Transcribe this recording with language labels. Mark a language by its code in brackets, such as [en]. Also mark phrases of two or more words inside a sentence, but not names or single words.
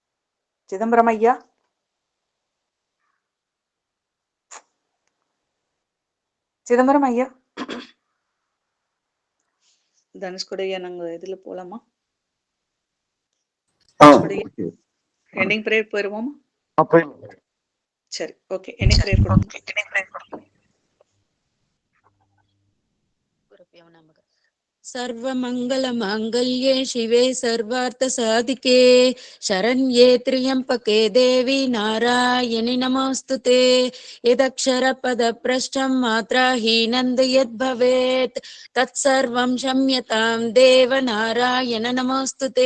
[ta] சிதம்பரம் ஐயா சிதம்பரம் ஐயா, தனுஷ்கோடி ஐயா, நாங்க இதுல போலாமா? [en] ending prayer [ta] போயிருவோமா? சரி, ஓகே. [en] ending prayer [ta] கொடுங்க. [sa] सर्वमङ्गलमाङ्गल्ये शिवे सर्वार्थसाधिके शरण्ये त्र्यम्बके देवी नारायणि नमोऽस्तुते। यदक्षरपदभ्रष्टं मात्राहीनं यद्भवेत् तत्सर्वं क्षम्यतां देव नारायण नमोऽस्तुते।